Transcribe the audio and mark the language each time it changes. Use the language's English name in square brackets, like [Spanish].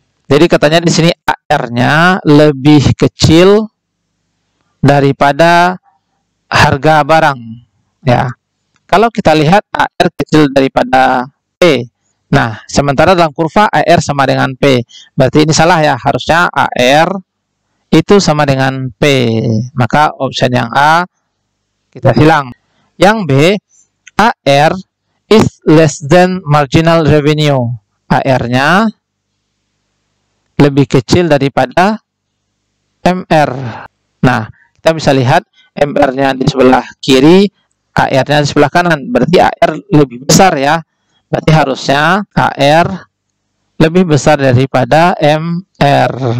[Indonesian] Jadi katanya di sini AR-nya lebih kecil daripada harga barang ya. Kalau kita lihat AR kecil daripada P. Nah, sementara dalam kurva AR sama dengan P. Berarti ini salah ya, harusnya AR itu sama dengan P. Maka option yang A kita hilang. Yang B, [English] AR is less than marginal revenue. [Indonesian] AR-nya lebih kecil daripada MR. Nah, kita bisa lihat MR-nya di sebelah kiri, AR-nya di sebelah kanan. Berarti AR lebih besar ya. Berarti harusnya AR lebih besar daripada MR.